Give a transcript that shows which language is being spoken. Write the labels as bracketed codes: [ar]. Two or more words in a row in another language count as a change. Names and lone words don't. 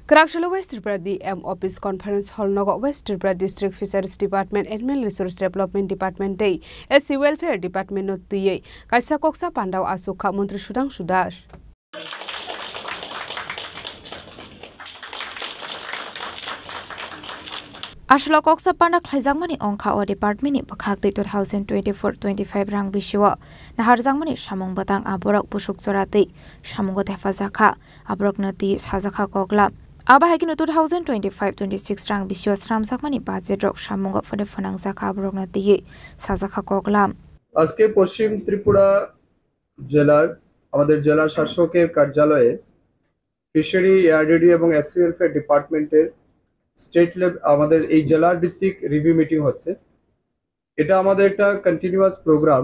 [trp] Karakshalo West Tripura DM Office Conference Hall Nogo West Tripura District Fisheries Department Animal Resource Development Department Day SC Welfare Department Not Tuye Kaisa Koksa Pandau Asuka Montri Sudang Sudash Ashla Koksa Panda Klazangmani Onka or Department in Pakak 2024-25 rang Bishwa, Naharzangmani Shamong Batang Aborok Bushuk Zorati, Shamongo Tefazaka, Abrok Nati Sazaka Kogla. Abahakin 2025-26 rang Bishwa Sram Sakmani Bazedrok Shamongo [en] for the [trp] Fanang Zaka Abrok Nati Sazaka Kogla. [bn] আজকে পশ্চিম ত্রিপুরা জেলার আমাদের জেলা শাসকের কার্যালয়ে ফিশারি এআরডিডি এবং এসসি ওয়েলফেয়ার ডিপার্টমেন্টের [en] state level [bn] আমাদের এই জেলার ভিত্তিক [en] review meeting [bn] হচ্ছে। এটা আমাদের একটা [en] continuous program.